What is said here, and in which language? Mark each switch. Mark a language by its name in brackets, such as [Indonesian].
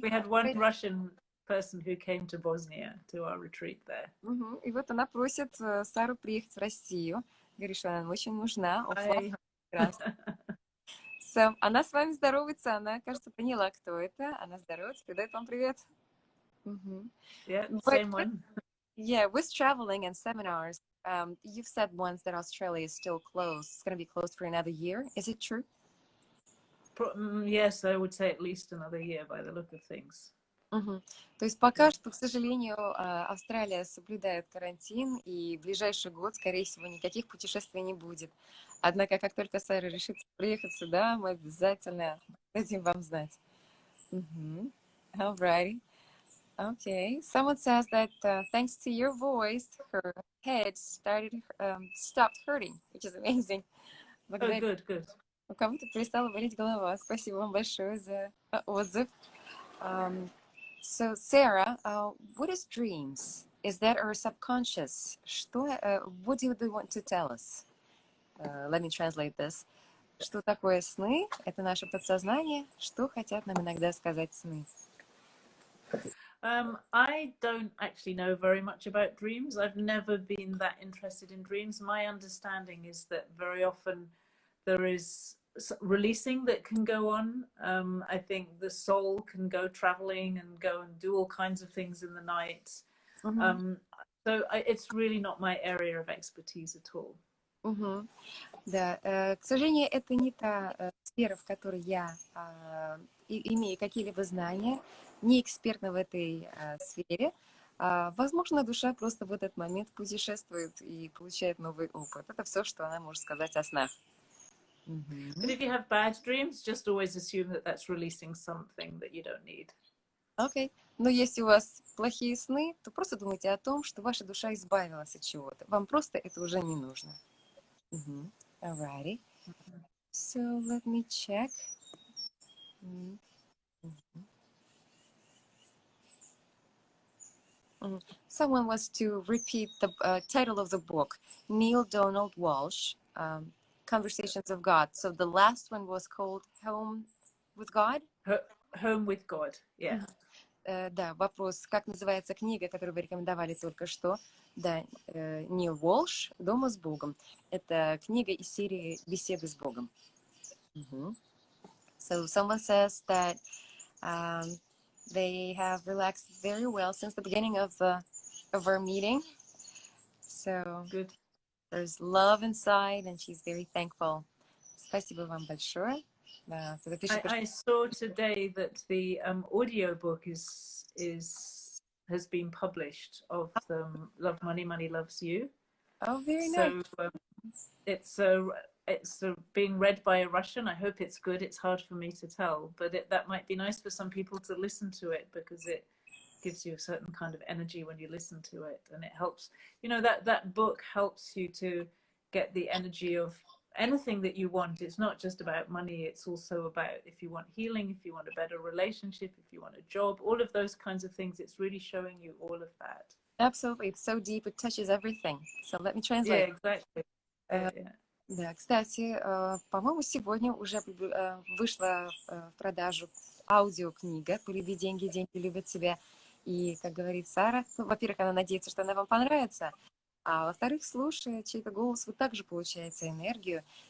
[English] We had one Russian person who came to Bosnia to our retreat there. [Russian] И вот она просит Сару приехать в Россию. Говорит, что она очень нужна. So, она с вами здоровается, она, кажется, поняла, кто это. Она здоровается, передает вам привет. [English] Yeah, same one. Yeah, with traveling and seminars, you've said once that Australia is still closed. It's going to be closed for another year. Is it true? Yes, I would say at least another year by the look of things. [Russian] То есть пока что, к сожалению, Австралия соблюдает карантин, и в ближайший год, скорее всего, никаких путешествий не будет. Однако, как только Сара решит приехать сюда, мы обязательно дадим вам знать. [English] Alrighty. Okay. Someone says that thanks to your voice, her head stopped hurting, which is amazing. Oh, good. [Russian] У кого-то перестала болеть голова. Спасибо вам большое за отзыв. [English] So, Sarah, what is dreams? Is that our subconscious? What do you want to tell us? Let me translate this. [Russian] Что такое сны? Это наше подсознание. Что хотят нам иногда сказать сны? [English] I don't actually know very much about dreams. I've never been that interested in dreams. My understanding is that very often there is releasing that can go on. I think the soul can go traveling and go and do all kinds of things in the night. So it's really not my area of expertise at all. [Russian] Да, к сожалению, это не та сфера, в которой я имею какие-либо знания, не экспертна в этой сфере. Возможно, душа просто в этот момент путешествует и получает новый опыт. Это все, что она может сказать о снах. [English] But if you have bad dreams, just always assume that that's releasing something that you don't need. [Russian] Окей. Но если у вас плохие сны, то просто думайте о том, что ваша душа избавилась от чего-то. Вам просто это уже не нужно. [English] Alrighty. So let me check. Someone wants to repeat the title of the book, Neil Donald Walsh, Conversations of God. So the last one was called Home with God? Home with God, yeah. [Russian] Да, вопрос, как называется книга, которую вы рекомендовали только что? Да, Нил Уолш «Дома с Богом». Это книга из серии «Беседы с Богом». [English] So someone says that they have relaxed very well since the beginning of our meeting. So good. There's love inside, and she's very thankful. [Russian] Спасибо вам большое. [English] I saw today that the audiobook has been published of Love Money, Money Loves You. Oh, very nice. So it's being read by a Russian. I hope it's good. It's hard for me to tell, but that might be nice for some people to listen to it, because it gives you a certain kind of energy when you listen to it, and it helps. You know, that book helps you to get the energy of anything that you want. It's not just about money, it's also about if you want healing, if you want a better relationship, if you want a job, all of those kinds of things. It's really showing you all of that. Absolutely. It's so deep, it touches everything. So let me translate. Yeah, exactly. Yeah. [Russian] Да, кстати, по-моему, сегодня уже вышла в продажу аудиокнига «Полюби деньги, деньги любят тебя». И, как говорит Сара, во-первых, она надеется, что она вам понравится, а во-вторых, слушая чей-то голос, вы также получаете энергию.